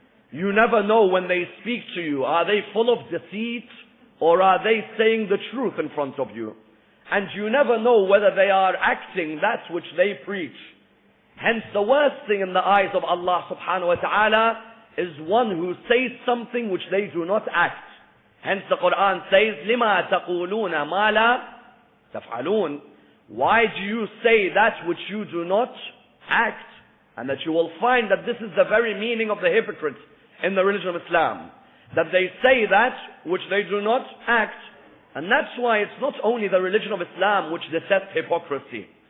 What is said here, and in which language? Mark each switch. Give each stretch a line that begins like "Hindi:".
English: You never know when they speak to you, are they full of deceit or are they saying the truth in front of you? And you never know whether they are acting that which they preach. Hence the worst thing in the eyes of Allah subhanahu wa ta'ala is one who says something which they do not act. Hence the Quran says,
Arabic: لِمَا تَقُولُونَ مَا لَا تَفْعَلُونَ.
English: Why do you say that which you do not act? And that you will find that this is the very meaning of the hypocrites in the religion of Islam. That they say that which they do not act. And that's why it's not only the religion of Islam which detests hypocrisy.